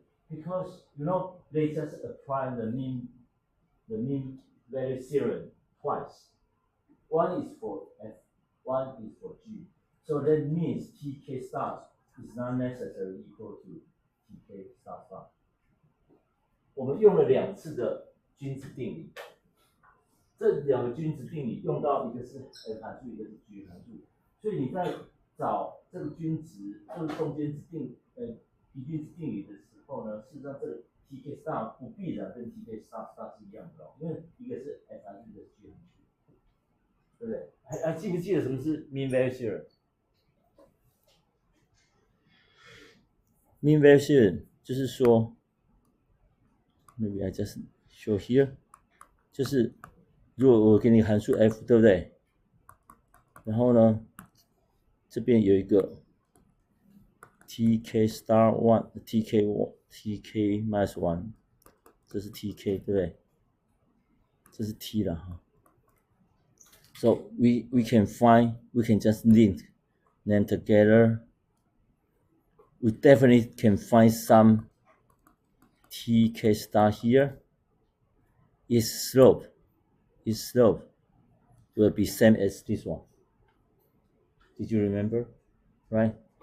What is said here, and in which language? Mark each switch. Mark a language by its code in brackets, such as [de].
[en] Because they just apply the mean value theorem twice. One is for f, one is for g. So that means tk star is not necessarily equal to tk star star. [zh] 我们用了2次的均值定理，这2个均值定理用到一个是 f 函数，一个是 g 函数，所以你在找这个均值，就是中间比均值定理的时候呢，事实上这个 tk star 不必然跟 tk star star 是一样的，因为一个是 f 函数，一个是 g 函数，对不对？还记不记得什么是 mean value theorem？ mean value theorem 就是说 ， [en] maybe I just show here， [zh] 就是如果我给你函数 f， 对不对？然后呢，这边有一个 tk star 1 tk minus 1， 这是 tk 对不对？这是 t 了哈。 [en] So we can just link them together. We definitely can find some tk star here. Its slope will be same as this one. Did you remember? Right?